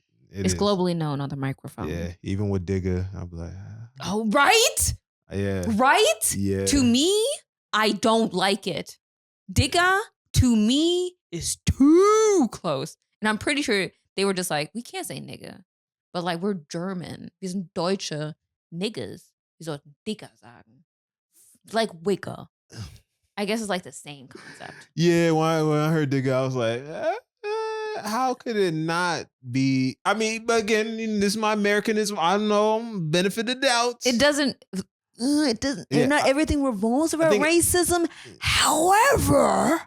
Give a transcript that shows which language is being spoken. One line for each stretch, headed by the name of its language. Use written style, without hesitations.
English: it's globally known on the microphone. Yeah, even with Digga, I'll be like, oh, right? Yeah. Right? Yeah. To me, I don't like it. Digga, to me, is too close. And I'm pretty sure they were just like, we can't say nigga. But like, we're German.
German: Wir sind Deutsche Niggas. Wir sollten Digga sagen.
English: Like Wicca. I guess it's like the same concept. Yeah, when I heard Digga, I was like, how could it not be? I mean, but again, this is my Americanism. I don't know, benefit of doubt. It doesn't. Yeah, not everything revolves around racism. However,